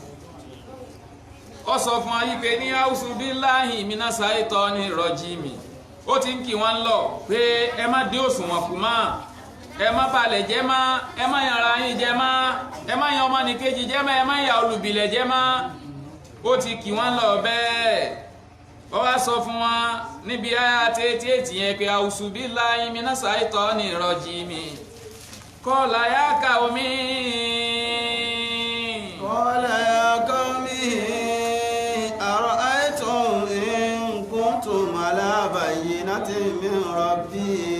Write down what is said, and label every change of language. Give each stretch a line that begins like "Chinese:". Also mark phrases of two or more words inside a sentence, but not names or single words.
Yoruba: ó sọ fún wa wípé ní
Arabic: أعوذ بالله من الشيطان الرجيم
Yoruba: ó ti ń kí wọn lọ pé ẹ má dé òṣùwọ̀n kù mọ́ ẹ má balẹ̀ jẹ́ mọ́ ẹ má yan ara yín jẹ́ mọ́ ẹ má yan ọmọnìkejì jẹ́ mọ́ ẹ má yan olùbílẹ̀ jẹ́ mọ́ ó ti kí wọn lọ bẹ́ẹ̀ ó wá sọ fún wa níbi àyà 88 yẹn pé
Arabic: أعوذ بالله من الشيطان الرجيم قال يا قوم قال يا قوم أرأيتم إن كنتم على بينة من ربي